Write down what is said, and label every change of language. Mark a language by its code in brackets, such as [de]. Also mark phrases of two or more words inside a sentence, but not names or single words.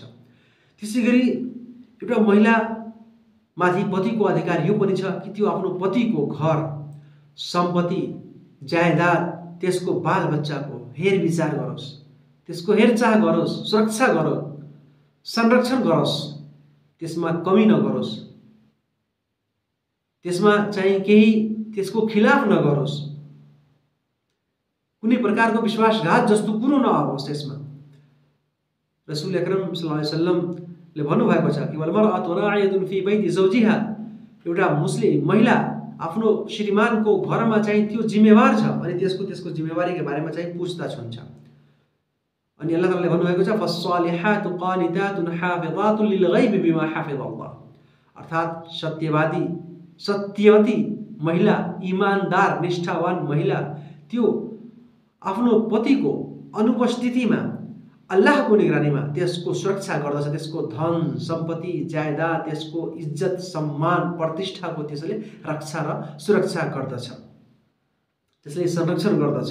[ne] त्यसै गरी एउटा महिलामाथि पतिको अधिकार यो पनि छ कि त्यो आफ्नो पतिको घर, सम्पत्ति, जायदाद, त्यसको बालबच्चाको हेरविचार गरोस्, त्यसको हेरचाह गरोस्, सुरक्षा गरोस्, संरक्षण गरोस्, त्यसमा कमी नगरोस्, त्यसमा चाहिँ केही त्यसको खिलाफ नगरोस्, कुनै प्रकारको विश्वासघात जस्तो कुरो नआओस् त्यसमा। रसूल अकरम [ar] صلى الله عليه وسلم [ne] भन्नुभएको छ कि [ar] والمرأة راعية في بيت زوجها, [ne] एउटा मुस्लिम महिला आफ्नो श्रीमानको घरमा चाहिँ त्यो जिम्मेवार छ अनि त्यसको जिम्मेवारीको बारेमा चाहिँ पुछताछ हुन्छ। अनि अल्लाह तालाले भन्नुभएको छ [ar] فالصالحات قانتات حافظات للغيب بما حفظ الله, [ne] अर्थात् सत्यवती महिला, ईमानदार, निष्ठावान महिला त्यो आफ्नो पतिको अनुपस्थितिमा अल्लाहको निगरानीमा त्यसको सुरक्षा गर्दछ, त्यसको धन सम्पत्ति, जायदाद, त्यसको इज्जत, सम्मान, प्रतिष्ठाको त्यसले रक्षा र सुरक्षा गर्दछ, त्यसले संरक्षण गर्दछ।